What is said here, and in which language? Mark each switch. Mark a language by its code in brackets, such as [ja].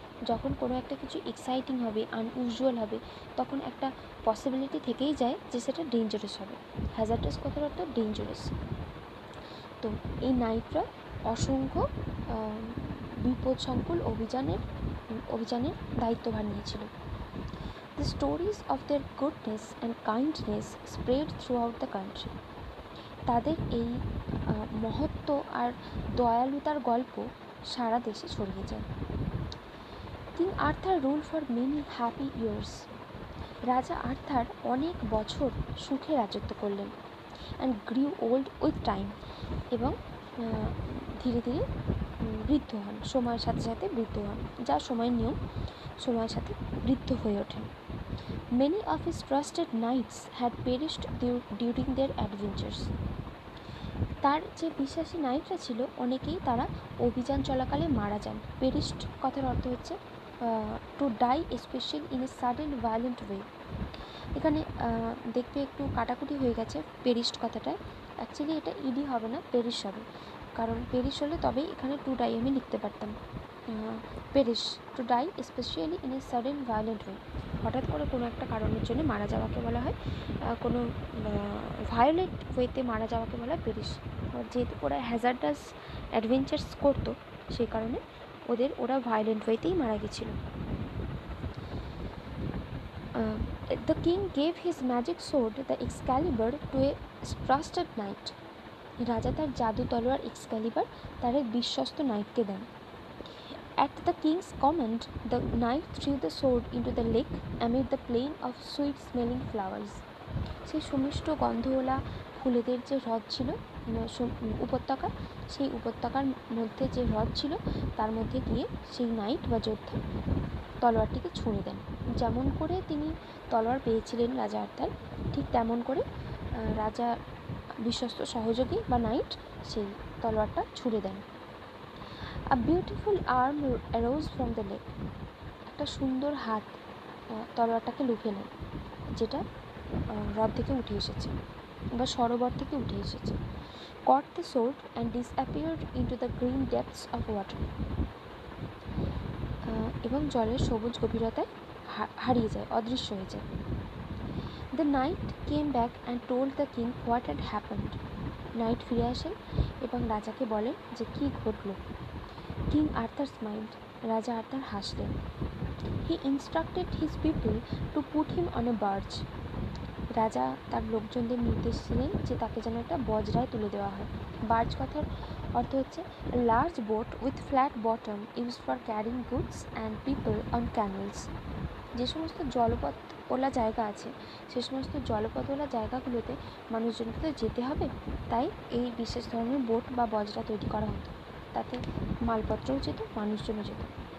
[bn] যখন কোনো একটা কিছু এক্সাইটিং হবে, আনইউজুয়াল হবে, তখন একটা পসিবিলিটি থেকেই যায় যে সেটা ডেঞ্জারাস হবে। হ্যাজার্ডাস কথার অর্থ ডেঞ্জারাস। তো এই নাইটরা অসংখ্য বিপদসংকুল অভিযানের দায়িত্বভার নিয়েছিল। [en] The stories of their goodness and kindness spread throughout the country. [bn] তাদের এই মহত্ব আর দয়ালুতার গল্প সারা দেশে ছড়িয়ে যায়। [en] King Arthur rule for many happy years. [bn] রাজা আর্থার অনেক বছর সুখে রাজত্ব করলেন। [en] and grew old with time, [bn] এবং ধীরে ধীরে বৃদ্ধ হন, সময়ের সাথে সাথে বৃদ্ধ হন, যা সময়ের নিয়ম, সময়ের সাথে বৃদ্ধ হয়ে ওঠেন। [en] Many of his trusted knights had perished during their adventures. [bn] তার যে বিশ্বাসী নাইটরা ছিল অনেকেই তারা অভিযান চলাকালে মারা যান। পেরিস্ট কথার অর্থ হচ্ছে [en] To die specially in a sudden violent way. [bn] এখানে দেখবে একটু কাটাকুটি হয়ে গেছে পেরিস্ট কথাটায়, অ্যাকচুয়ালি এটা ইডি হবে না, পেরিশ হবে, কারণ পেরিশ হলে তবেই এখানে টু ডাই আমি লিখতে পারতাম। Perish, [en] to die specially in a sudden violent way, [bn] হঠাৎ করে কোনো একটা কারণের জন্য মারা যাওয়াকে বলা হয়, কোনো ভায়োলেন্ট ওয়েতে মারা যাওয়াকে বলা হয় পেরিশ। যেহেতু ওরা হ্যাজার্ডাস অ্যাডভেঞ্চার্স করতো সেই কারণে ওরা ভায়োলেন্ট ওয়েতেই মারা গেছিলো। [en] The king gave his magic sword, the Excalibur, to a trusted knight. [bn] রাজা তার জাদু তলোয়ার এক্সক্যালিবার তার এক বিশ্বস্ত নাইটকে দেন। [en] At the king's command, the knight threw the sword into the lake amid the plain of sweet-smelling flowers. [bn] সেই সুমিষ্ট গন্ধওয়ালা ফুলেদের যে হ্রদ ছিল উপত্যকা, সেই উপত্যকার মধ্যে যে হ্রদ ছিল তার মধ্যে গিয়ে সেই নাইট বা যোদ্ধা তলোয়ারটিকে ছুঁড়ে দেন। যেমন করে তিনি তলোয়ার পেয়েছিলেন রাজা আর্থার, ঠিক তেমন করে রাজা বিশ্বস্ত সহযোগী বা নাইট সেই তলোয়ারটা ছুঁড়ে দেন। [en] A beautiful arm arose from the lake. [bn] একটা সুন্দর হাত তলোয়ারটাকে লুফে নেয়, যেটা হ্রদ থেকে উঠে এসেছে বা সরোবর থেকে উঠে এসেছে। [en] Caught the sword and disappeared into the green depths of water. [bn] এবং জলের সবুজ গভীরতায় হারিয়ে যায়, অদৃশ্য হয়ে যায়। [en] The knight came back and told the king what had happened. [bn] Night ফিরে আসেন এবং রাজাকে বলেন যে কী ঘটল। [en] King Arthur smiled. [bn] রাজা আর্থার হাসলেন। [en] He instructed his people to put him on a barge. [bn] রাজা তার লোকজনদের নির্দেশ ছিলেন যে তাকে যেন একটা বজরায় তুলে দেওয়া হয়। বার্জ কথার অর্থ হচ্ছে [en] Large boat with flat bottom use for carrying goods and people on camels. [bn] যে সমস্ত জলপথওয়ালা জায়গা আছে সে সমস্ত জলপথওয়ালা জায়গাগুলোতে মানুষজনকে তো যেতে হবে, তাই এই বিশেষ ধরনের বোট বা বজরা তৈরি করা হতো, তাতে মালপত্রও যেত, মানুষজনও যেত।